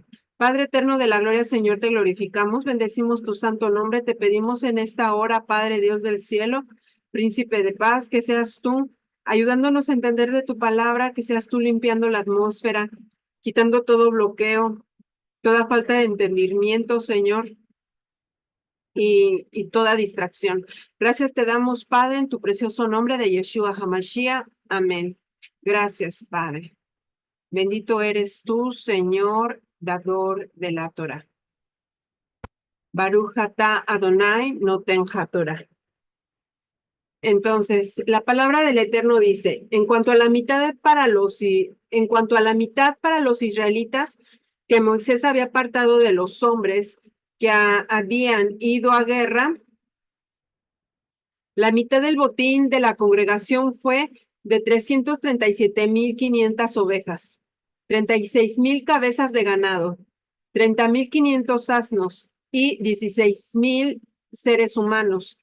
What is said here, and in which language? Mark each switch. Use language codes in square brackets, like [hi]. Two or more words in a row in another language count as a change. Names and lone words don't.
[es] Padre eterno de la gloria, Señor, te glorificamos, bendecimos tu santo nombre, te pedimos en esta hora, Padre Dios del cielo, príncipe de paz, que seas tú ayudándonos a entender de tu palabra, que seas tú limpiando la atmósfera, quitando todo bloqueo, toda falta de entendimiento, Señor, y toda distracción. Gracias te damos, Padre, en tu precioso nombre de Yeshua HaMashiach. Amén. Gracias, Padre. Bendito eres tú, Señor, dador de la Torah. [he] ברוך אתה אדוני נותן התורה. [es] Entonces, la palabra del Eterno dice, en cuanto a la mitad para los israelitas que Moisés había apartado de los hombres que habían ido a guerra, la mitad del botín de la congregación fue de 337,500 ovejas, 36,000 cabezas de ganado, 30,500 asnos y 16,000 seres humanos.